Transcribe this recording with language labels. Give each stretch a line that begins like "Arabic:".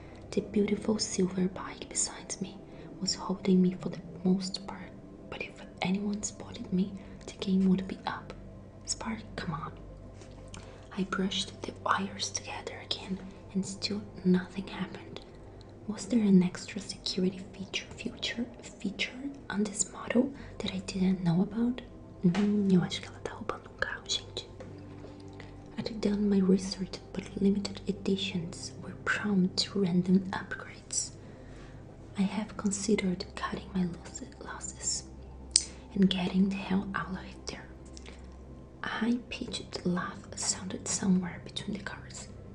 English: The beautiful silver bike beside me was holding me for the most part, but if anyone spotted me, the game would be up. Spark, come on. I brushed the wires together again, and still nothing happened. Was there an extra security feature on this model that I didn't know about?
Portuguese: Eu acho que ela tá roubando um carro, gente.
English: I'd done my research, but limited editions were prone to random upgrades. I have considered cutting my losses and getting the hell out of there. A high-pitched laugh sounded somewhere between the cars.